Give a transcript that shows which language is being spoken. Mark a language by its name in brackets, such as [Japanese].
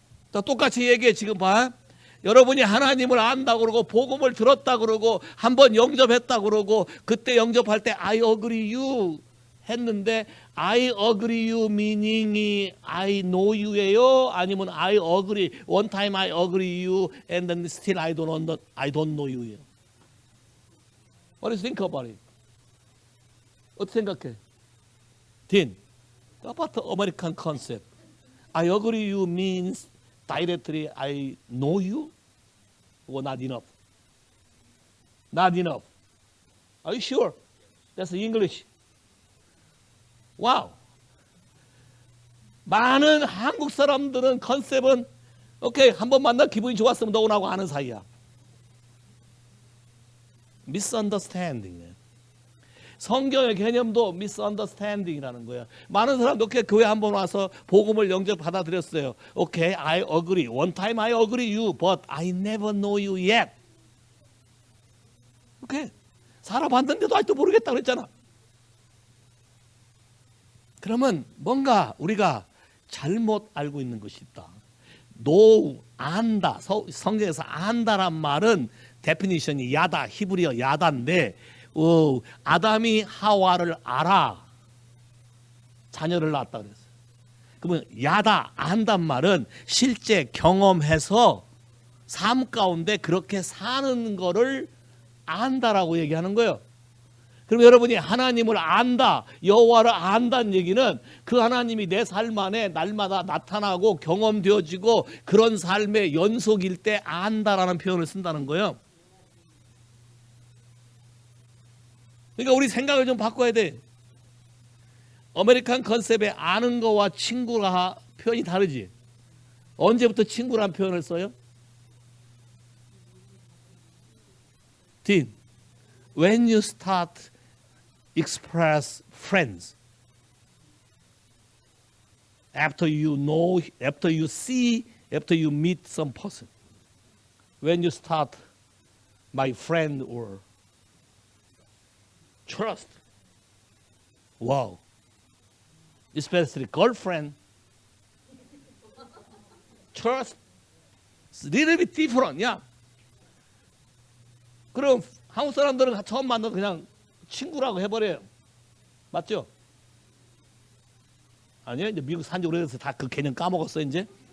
[Korean] 똑같이 얘기해. 지금 봐. 여러분이 하나님을 안다고 그러고 복음을 들었다고 그러고 한번 영접했다고 그러고 그때 영접할 때 [English] I agree you [Korean] 했는데 [English] I agree you meaning [Korean] 이 [English] I know you [Korean] 예요? 아니면 [English] I agree one time I agree you and then still I don't know you예요? What do you think about it? [Korean] 어떻게 생각해? [English] 딘, about the American concept. I agree you means directly I know you? Or not enough? Not enough. Are you sure? That's English. 와우. [Korean] 많은 한국 사람들은 컨셉은 오케이 한번 만나 기분이 좋았으면 너하고 아는 사이야. misunderstanding. 성경의 개념도 misunderstanding이라는 거야. 많은 사람도 오케이 교회 한번 와서 복음을 영접 받아들였어요. [English] 오케이 I agree. One time I agree you, but I never know you yet. [Korean] 오케이 살아봤는데도 아직도 모르겠다 그랬잖아. 그러면 뭔가 우리가 잘못 알고 있는 것이 있다. know, 안다. 성경에서 안다란 말은 데피니션이 야다, 히브리어 야다인데 아담이 하와를 알아. 자녀를 낳았다 그랬어요. 그러면 야다, 안단 말은 실제 경험해서 삶 가운데 그렇게 사는 거를 안다라고 얘기하는 거예요. 그럼 여러분이 하나님을 안다, 여호와를 안다는 얘기는 그 하나님이 내 삶 안에 날마다 나타나고 경험되어지고 그런 삶의 연속일 때 안다라는 표현을 쓴다는 거예요. 그러니까 우리 생각을 좀 바꿔야 돼. 아메리칸 컨셉의 아는 거와 친구가 표현이 다르지. 언제부터 친구란 표현을 써요? [English] 딘, when you start express friends. after you know, after you see, after you meet some person. When you start my friend or trust. Wow. Especially girlfriend. Trust. It's a little bit different. Yeah. [Korean] 그럼 한국 사람들은 처음 만나서 그냥 친구라고 해버려요. 맞죠? 아니요. 이제 미국 산지 오래돼서 다 그 개념 까먹었어 이제.